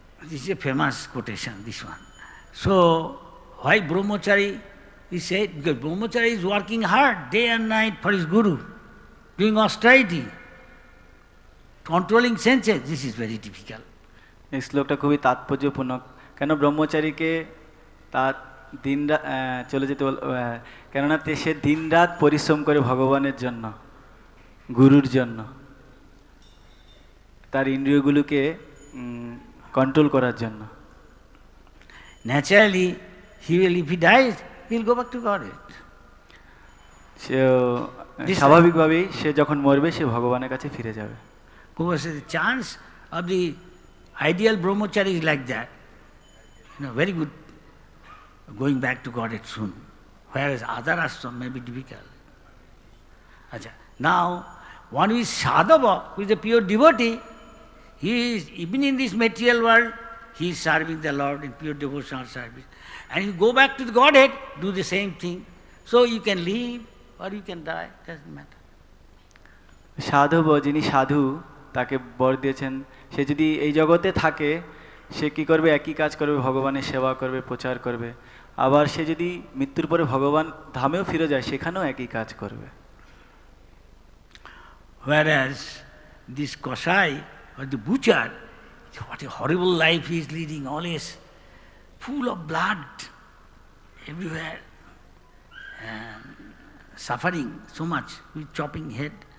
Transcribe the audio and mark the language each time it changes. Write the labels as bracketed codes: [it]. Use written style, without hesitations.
[en] This is a famous quotation, this one. So why brahmachari is said? Because brahmachari is working hard day and night for his guru, doing austerity, controlling senses. This is very difficult. [bn] এই শ্লোকটা খুবই তাৎপর্যপূর্ণ। কেন ব্রহ্মচারীকে তার দিনরাত চলে যেতে কেননা সে দিনরাত পরিশ্রম করে ভগবানের জন্য, গুরুর জন্য, তার ইন্দ্রিয়গুলোকে কন্ট্রোল করার জন্য। [en] Naturally, if he dies, he will go back to Godhead. [bn] সে স্বাভাবিকভাবেই সে যখন মরবে সে ভগবানের কাছে ফিরে যাবে। [en] Because the chance of the ideal brahmachari is like that. Very good, going back to Godhead soon. Whereas other ashram may be difficult. Now, one who is sadhava, who is a pure devotee, he is, even in this material world, he is serving the Lord in pure devotional service. And you go back to the Godhead, do the same thing. So you can live or you can die, doesn't matter. [bn] সাধব যিনি সাধু তাকে বর দিয়েছেন সে যদি এই জগতে থাকে সে কি করবে, একই কাজ করবে, ভগবানের সেবা করবে, প্রচার করবে। আবার সে যদি মৃত্যুর পরে ভগবান ধামেও ফিরে যায় সেখানেও একই কাজ করবে। [en] Whereas this Kosai or the butcher, what a horrible life he is leading, always full of blood everywhere, and suffering so much with chopping head.